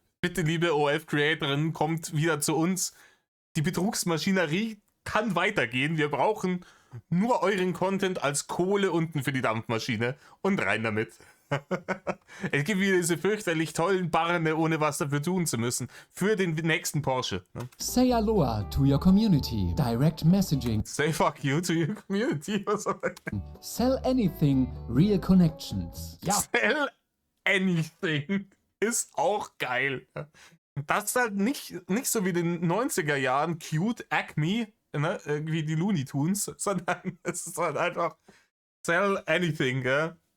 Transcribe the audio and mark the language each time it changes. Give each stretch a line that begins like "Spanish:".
German: Bitte, liebe OF-Creatorin, kommt wieder zu uns. Die Betrugsmaschinerie kann weitergehen. Wir brauchen nur euren Content als Kohle unten für die Dampfmaschine. Und rein damit. Es gibt wieder diese fürchterlich tollen Barne, ohne was dafür tun zu müssen. Für den nächsten Porsche. Ne?
English: Say aloha to your community. Direct messaging. Say fuck you to your community.
German: Was soll das?
English: Sell anything, real connections.
German: Ja,
English: Sell anything
German: ist auch geil. Das ist halt nicht so wie den 90er Jahren cute Acme, ne, wie die Looney Tunes, sondern es ist halt einfach
English: sell anything,
German: gell?